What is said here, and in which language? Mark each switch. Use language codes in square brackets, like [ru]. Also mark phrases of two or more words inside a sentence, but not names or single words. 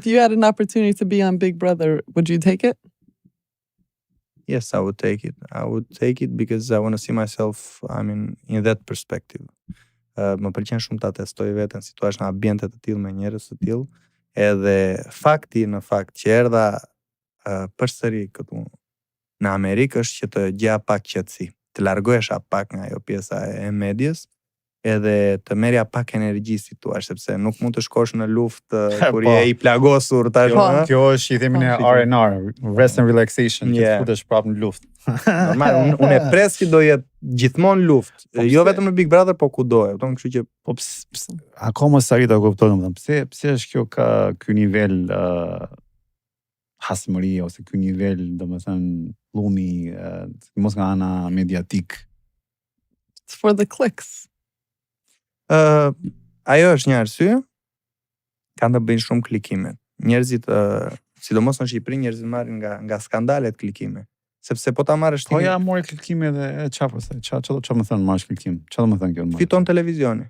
[en] If you had an opportunity to be on Big Brother, would you take it? Yes, I would take it. I would take it because I want to see myself, in that perspective. [sq] Më pëlqen shumë ta testoj veten si thua në ambiente të tillë me njerëz të tillë, edhe fakti në fakt që erdha përsëri këtu në Amerikë është që të gjeja pak qetësi, të largohesha pak nga ajo pjesa e medias, edhe të merja pak energji si thua, sepse nuk mund të shkosh në luftë kur je i plagosur tashmë. Kjo është i themi ne R&R, [en] rest and relaxation, [sq] që të futesh prapë në luftë. Normal, unë e pres që do jetë gjithmonë luftë, jo vetëm në Big Brother, po kudo, kështu që akoma s'arrit ta kuptoj, domethënë, pse është kjo ka ky nivel hasmërie ose ky nivel, domethënë, llumi mos nga ana mediatik. [en] It's for the clicks. [sq] Ajo është një arsye, kanë të bëjnë shumë klikime. Njerëzit, sidomos në Shqipëri, njerëzit marrin nga skandalet klikime. Sepse po ta marrësh ti. Po ja mori klikime dhe çfarë më thon marrësh klikim? Çfarë do të thon kjo? Fiton televizioni.